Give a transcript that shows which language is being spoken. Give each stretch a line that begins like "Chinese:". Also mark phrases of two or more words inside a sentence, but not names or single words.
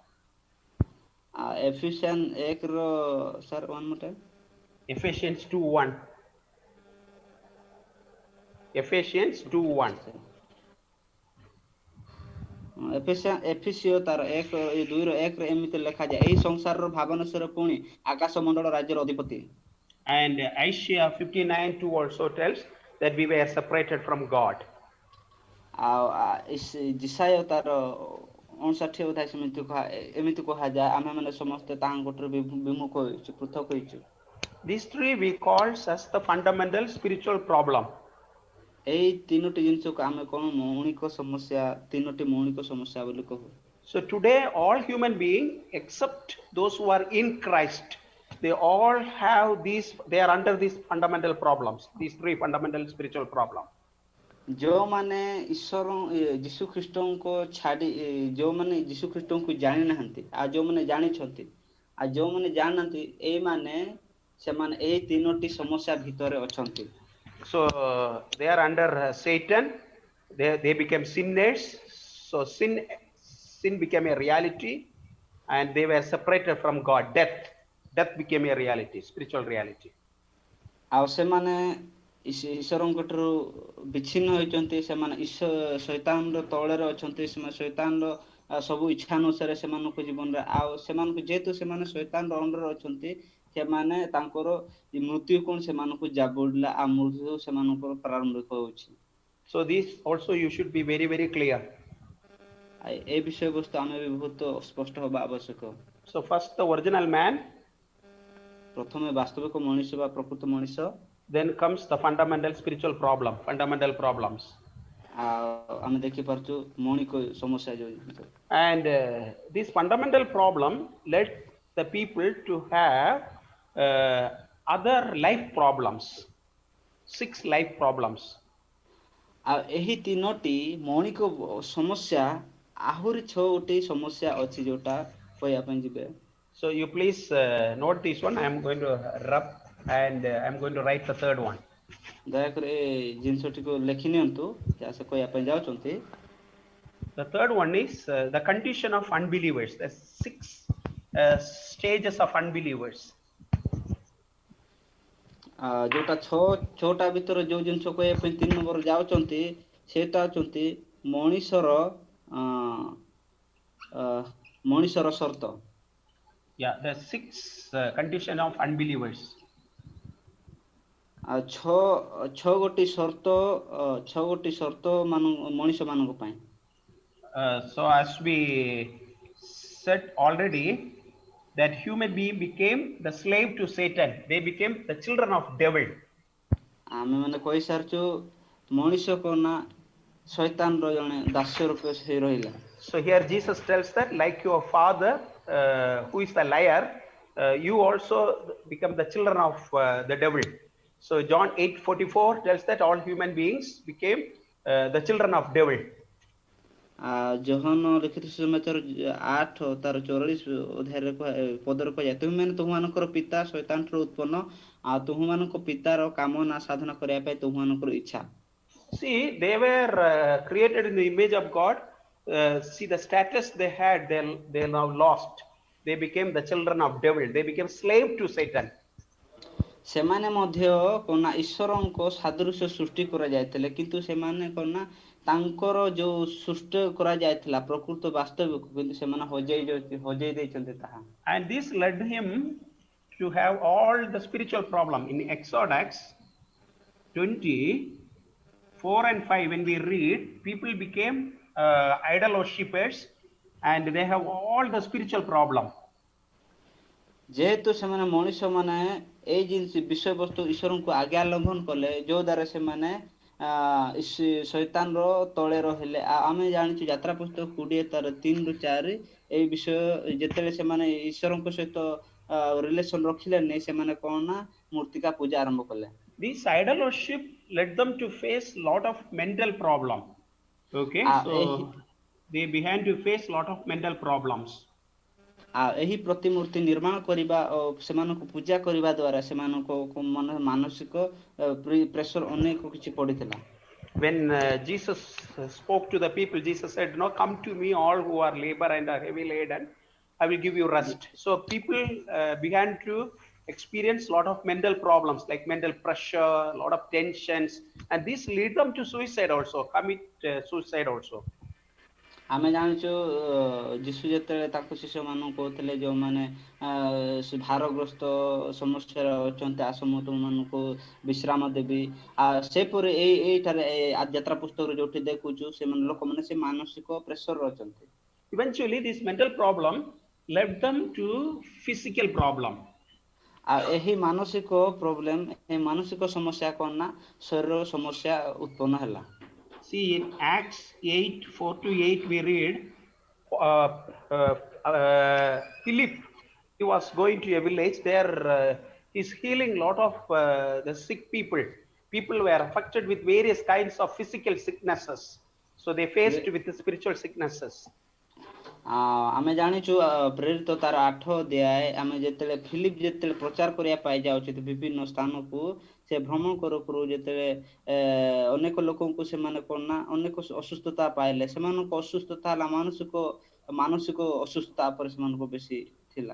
Odia: ଏଫିସିଆନ୍ 1 ର ସାର୍
English: 1 more time Ephesians 2:1. Ephesians 2:1.
Odia: ଏଫିସିଓ ତାର 1 2 ର 1 ରେ ଏମିତି ଲେଖାଯାଏ ଏହି ସଂସାରର ଭାବନାଶର ପୁଣି ଆକାଶ ମଣ୍ଡଳ ରାଜ୍ୟର ଅଧିପତି
English: And Isaiah 59:2 also tells that we were separated from God.
Odia: ଜିସାୟ ତାର 59 ଅଧ୍ୟାୟ ଏମିତି କୁହାଯାଏ ଆମେ ମାନେ ସମସ୍ତେ ତାହାଙ୍କଠାରୁ ବିମୁଖ ହୋଇଛୁ ପୃଥକ ହୋଇଛୁ।
English: These three we calls as the fundamental spiritual problem.
Odia: ଏଇ ତିନୋଟି ଜିନିଷକୁ ଆମେ କଣ ମୌଳିକ ସମସ୍ୟା ତିନୋଟି ମୌଳିକ ସମସ୍ୟା ବୋଲି କହୁ।
English: So today all human beings except those who are in Christ, they all have these, they are under these fundamental problems, these three fundamental spiritual problems.
Odia: ଯେଉଁମାନେ ଈଶ୍ୱର ଯୀଶୁ ଖ୍ରୀଷ୍ଟଙ୍କୁ ଛାଡ଼ି ଯେଉଁମାନେ ଯୀଶୁ ଖ୍ରୀଷ୍ଟଙ୍କୁ ଜାଣି ନାହାନ୍ତି ଆଉ ଯେଉଁମାନେ ଜାଣିଛନ୍ତି ଆଉ ଯେଉଁମାନେ ଜାଣିନାହାନ୍ତି ଏଇମାନେ ସେମାନେ ଏଇ ତିନୋଟି ସମସ୍ୟା ଭିତରେ ଅଛନ୍ତି।
English: So they are under Satan, they became sinners, so sin became a reality and they were separated from God. Death became a reality, spiritual reality.
Odia: ଆଉ ସେମାନେ ଈଶ୍ୱରଙ୍କଠାରୁ ବିଚ୍ଛିନ୍ନ ହୋଇଛନ୍ତି, ସେମାନେ ଶୈତାନର ତଳରେ ଅଛନ୍ତି, ସେମାନେ ଶୈତାନର ସବୁ ଇଚ୍ଛା ଅନୁସାରେ ସେମାନଙ୍କ ଜୀବନରେ ଆଉ ସେମାନଙ୍କୁ ଯେହେତୁ ସେମାନେ ଶୈତାନର ଅଣ୍ଡରରେ ଅଛନ୍ତି ସେମାନେ ତାଙ୍କର ମୃତ୍ୟୁ କୋଣ ସେମାନଙ୍କୁ ଜାବୁଡ଼ିଲା ଆଉ ମୃତ୍ୟୁ ସେମାନଙ୍କର ପ୍ରାରମ୍ଭିକ ହେଉଛି।
English: So this also you should be very very clear.
Odia: ଏ ବିଷୟବସ୍ତୁ ଆମେ ବି ବହୁତ ସ୍ପଷ୍ଟ ହେବା ଆବଶ୍ୟକ।
English: So first the original man,
Odia: ପ୍ରଥମେ ବାସ୍ତବିକ ମଣିଷ ବା ପ୍ରକୃତ ମଣିଷ,
English: then comes the fundamental spiritual problem, fundamental problems.
Odia: ଆଉ ଆମେ ଦେଖିପାରୁଛୁ ମୌଳିକ ସମସ୍ୟା ଯୋଉ
English: And this fundamental problem led the people to have other life problems, 6 life problems.
Odia: ଆଉ ଏହି ତିନୋଟି ମୌଳିକ ସମସ୍ୟା ଆହୁରି 6ଟି ସମସ୍ୟା ଅଛି ଯୋଉଟା କହିବା ପାଇଁ ଯିବେ।
English: So you please note this one. I am going to rub and I am going to write the third one.
Odia: ଦୟାକରି ଏ ଜିନିଷଟିକୁ ଲେଖି ନିଅନ୍ତୁ ଯାହା ସେ କହିବା ପାଇଁ ଯାଉଛନ୍ତି।
English: The third one is the condition of unbelievers. The 6 stages of unbelievers.
Odia: ଯୋଉଟା 6ଟା ଭିତରେ ଯୋଉ ଜିନିଷ କହିବା ପାଇଁ 3 ନମ୍ବର ଯାଉଛନ୍ତି ସେଟା ଅଛନ୍ତି ମଣିଷର ସର୍ତ୍ତ।
English: Yeah, the 6 condition of unbelievers.
Odia: ଆଉ 6 ଗୋଟି ସର୍ତ୍ତ ମଣିଷ ମାନଙ୍କ ପାଇଁ।
English: So as we said already, that human being became the slave to Satan. They became the children of devil.
Odia: ଆମେ ମାନେ କହିସାରିଛୁ ମଣିଷ କୋନା ଶୈତାନର ଜଣେ ଦାସ ରୂପେ ସେ ରହିଲା।
English: So here Jesus tells that like your father who is the liar, you also become the children of the devil. So John 8:44 tells that all human beings became the children of devil.
Odia: ଯୋହନ ଲିଖିତ ସୁସମାଚାର 8 ତାର 44 ଅଧ୍ୟାୟରେ ପଦରେ କୁହାଯାଏ ତୁମେମାନେ ତୁମମାନଙ୍କର ପିତା ଶୈତାନଠାରୁ ଉତ୍ପନ୍ନ ଆଉ ତୁମମାନଙ୍କ ପିତାର କାମନା ସାଧନ କରିବା ପାଇଁ ତୁମମାନଙ୍କର ଇଚ୍ଛା।
English: See, they were created in the image of God. See the status they had, they now lost. They became the children of devil. They became slave to Satan.
Odia: ସେମାନେ ମଧ୍ୟ କନା ଈଶ୍ୱରଙ୍କ ସାଦୃଶ୍ୟ ସୃଷ୍ଟି କରାଯାଇଥିଲେ କିନ୍ତୁ ସେମାନେ କନା ତାଙ୍କର ଯୋଉ ସୃଷ୍ଟି କରାଯାଇଥିଲା ପ୍ରକୃତ ବାସ୍ତବିକ କିନ୍ତୁ ସେମାନେ ହଜେଇ ଦେଇଛନ୍ତି ତାହା।
English: And this led him to have all the spiritual problem. In Exodus 20:4 and 5, when we read, people became idol worshippers and they have all the spiritual problem.
Odia: ଯେହେତୁ ସେମାନେ ମଣିଷ ମାନେ ଏଇ ଜିନିଷ ବିଷୟବସ୍ତୁ ଈଶ୍ୱରଙ୍କୁ ଆଜ୍ଞା ଲଙ୍ଘନ କଲେ ଯୋଉ ଦ୍ୱାରା ସେମାନେ ଶୈତାନର ତଳେ ରହିଲେ। ଆମେ ଜାଣିଛୁ ଯାତ୍ରା ପୁସ୍ତକ 20 ତାର 3-4 ଏଇ ବିଷୟ ଯେତେବେଳେ ସେମାନେ ଈଶ୍ୱରଙ୍କ ସହିତ ରିଲେସନ ରଖିଲେନି ସେମାନେ କଣ ନା ମୂର୍ତ୍ତିକା ପୂଜା ଆରମ୍ଭ କଲେ।
English: This idol worship led them to face lot of mental problem. Okay, so they began to face lot of mental problems.
Odia: ଏହି ପ୍ରତିମୂର୍ତ୍ତି ନିର୍ମାଣ କରିବା ଓ ସେମାନଙ୍କୁ ପୂଜା କରିବା ଦ୍ୱାରା ସେମାନଙ୍କ ମାନସିକ ପ୍ରେସର ଅନେକ କିଛି ପଡିଥିଲା।
English: When Jesus spoke to the people, Jesus said, "No, come to me, all who are labor and are heavy laden, I will give you rest." So people began to experience lot of mental problems like mental pressure, lot of tensions, and this lead them to suicide also, commit suicide also.
Odia: ଆମେ ଜାଣିଛୁ ଯୀଶୁ ଯେତେବେଳେ ତାଙ୍କ ଶିଷ୍ୟମାନଙ୍କୁ କହୁଥିଲେ ଯେଉଁମାନେ ଭାରଗ୍ରସ୍ତ ସମସ୍ୟାରେ ଅଛନ୍ତି ଆସ ମୁଁ ତୁମମାନଙ୍କୁ ବିଶ୍ରାମ ଦେବି ସେପରି ଏଇଠାରେ ଯାତ୍ରା ପୁସ୍ତକରେ ଯୋଉଠି ଦେଖୁଛୁ ସେମାନେ ଲୋକମାନେ ସେ ମାନସିକ ପ୍ରେସରରେ ଅଛନ୍ତି।
English: Eventually, this mental problem led them to physical problem.
Odia: ଏହି ମାନସିକ ପ୍ରୋବ୍ଲେମ ଏହି ମାନସିକ ସମସ୍ୟା କ'ଣ ନା ଶରୀର ସମସ୍ୟା ଉତ୍ପନ୍ନ ହେଲା।
English: See, in Acts 8, 4 to 8, we read uh, Philip, he was going to a village there, he's healing lot of the sick people. People were affected with various kinds of physical sicknesses. So they faced with the spiritual sicknesses.
Odia: ଆମେ ଜାଣିଛୁ ପ୍ରେରିତ ତାର 8 ଅଧ୍ୟାୟ ଆମେ ଯେତେବେଳେ ଫିଲିପ ଯେତେବେଳେ ପ୍ରଚାର କରିବା ପାଇଁ ଯାଉଛନ୍ତି ବିଭିନ୍ନ ସ୍ଥାନକୁ ସେ ଭ୍ରମଣ କରୁ ଯେତେବେଳେ ଅନେକ ଲୋକଙ୍କୁ ସେମାନେ କ'ଣ ନା ଅନେକ ଅସୁସ୍ଥତା ପାଇଲେ ସେମାନଙ୍କ ଅସୁସ୍ଥତା ହେଲା ମାନସିକ ଅସୁସ୍ଥତା ଉପରେ ସେମାନଙ୍କୁ ବେଶୀ ଥିଲା।